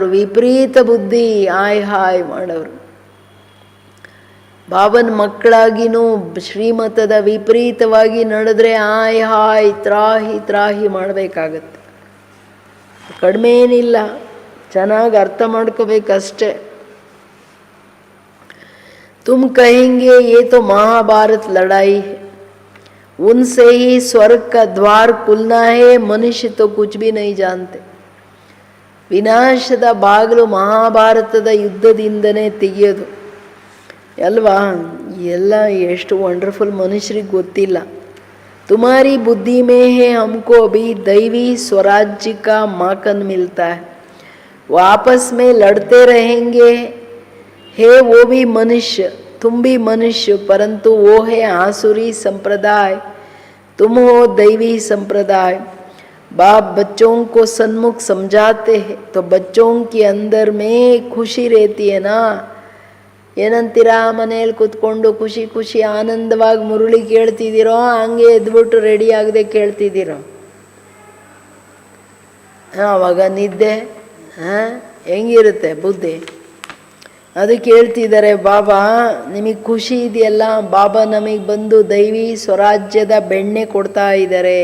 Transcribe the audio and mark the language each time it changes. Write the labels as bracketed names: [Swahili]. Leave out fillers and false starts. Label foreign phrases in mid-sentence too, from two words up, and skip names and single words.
[Kannada] ವಿಪರೀತ ಬುದ್ಧಿ ಹಾಯ್ ಹಾಯ್ ಮಾಡೋರು. ಬಾಬನ ಮಕ್ಕಳಾಗಿನೂ ಶ್ರೀಮತದ ವಿಪರೀತವಾಗಿ ನಡೆದ್ರೆ ಹಾಯ್ ಹಾಯ್ ತ್ರಾಹಿ ತ್ರಾಹಿ ಮಾಡಬೇಕಾಗತ್ತೆ. ಕಡಿಮೆ ಏನಿಲ್ಲ, ಚೆನ್ನಾಗಿ ಅರ್ಥ ಮಾಡ್ಕೋಬೇಕಷ್ಟೆ. [Hindi] तुम कहेंगे ये तो महाभारत लड़ाई है, उनसे ही स्वर्ग का द्वार खुलना है, मनुष्य तो कुछ भी नहीं जानते. [Kannada] ವಿನಾಶದ ಬಾಗಿಲು ಮಹಾಭಾರತದ ಯುದ್ಧದಿಂದನೇ ತೆಗೆಯೋದು ಅಲ್ವಾ? ಎಲ್ಲ ಎಷ್ಟು ವಂಡರ್ಫುಲ್, ಮನುಷ್ಯರಿಗೆ ಗೊತ್ತಿಲ್ಲ. [Hindi] तुम्हारी बुद्धि में है हमको अभी दैवी स्वराज्य का माखन मिलता है, वो आपस में लड़ते रहेंगे. है वो भी मनुष्य, तुम भी मनुष्य, परंतु वो है आसुरी संप्रदाय, तुम हो दैवी संप्रदाय. बाप बच्चों को सन्मुख समझाते हैं तो बच्चों के अंदर में खुशी रहती है ना. [Kannada] ಏನಂತೀರಾ? ಮನೆಯಲ್ಲಿ ಕೂತ್ಕೊಂಡು ಖುಷಿ ಖುಷಿ ಆನಂದವಾಗಿ ಮುರುಳಿ ಕೇಳ್ತಿದ್ದೀರೋ, ಹಂಗೆ ಎದ್ಬಿಟ್ಟು ರೆಡಿ ಆಗದೆ ಕೇಳ್ತಿದ್ದೀರೋ? ಆವಾಗ ನಿದ್ದೆ ಹೆಂಗಿರುತ್ತೆ ಬುದ್ಧಿ? ಅದು ಕೇಳ್ತಿದ್ದಾರೆ ಬಾಬಾ, ನಿಮಗೆ ಖುಷಿ ಇದೆಯಲ್ಲ, ಬಾಬಾ ನಮಗೆ ಬಂದು ದೈವಿ ಸ್ವರಾಜ್ಯದ ಬೆಣ್ಣೆ ಕೊಡ್ತಾ ಇದ್ದಾರೆ.